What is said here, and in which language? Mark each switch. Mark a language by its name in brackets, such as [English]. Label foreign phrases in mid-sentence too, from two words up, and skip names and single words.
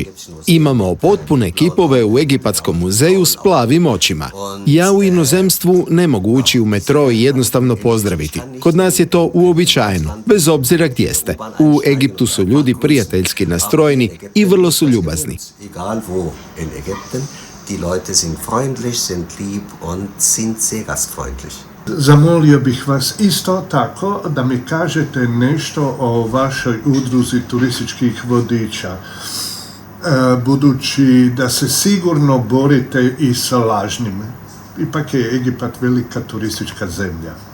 [Croatian] Imamo potpune kipove u Egipatskom muzeju s plavim očima. Ja u inozemstvu ne mogu ući u metro i jednostavno pozdraviti. Kod nas je to uobičajeno, bez obzira gdje ste. U Egiptu su ljudi prijateljski nastrojeni i vrlo su ljubazni. [German] Egal wo in Ägypten, die Leute sind freundlich, sind lieb und sind sehr gastfreundlich. [Croatian] Zamolio bih vas isto tako da mi kažete nešto o vašoj udruzi turističkih vodiča. Budući da se sigurno borite i sa lažnim. Ipak je Egipat velika turistička zemlja.